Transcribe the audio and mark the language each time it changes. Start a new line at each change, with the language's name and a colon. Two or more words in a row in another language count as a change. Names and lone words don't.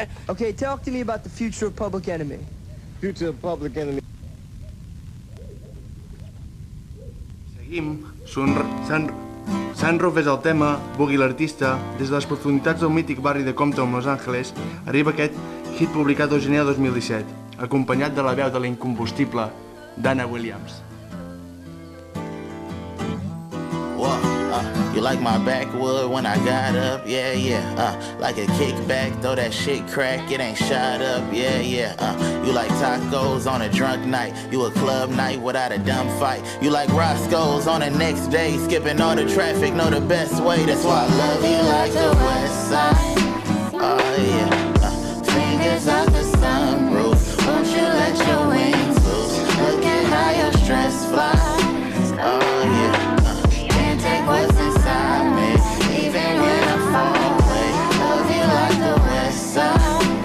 English: Okay, talk to me about the future of Public Enemy. Future of Public Enemy.
Catalan: Seguim. Sunroof és el tema, Boogie l'artista. Des de les profunditats del mític barri de Compton, Los Angeles, arriba aquest hit publicat el gener de 2017, acompanyat de la veu de la incombustible Dana Williams.
English: You like my backwood when I got up, yeah, yeah, like a kickback, throw that shit crack, it ain't shot up, yeah, yeah, you like tacos on a drunk night, you a club night without a dumb fight, you like Roscoe's on the next day, skipping all the traffic, know the best way, that's why I love you like the west side, oh yeah, fingers out the sunroof, won't you let your wings loose, look at how your stress flies, oh yeah, can't take what's inside me, even when I'm far away, love you like the west side,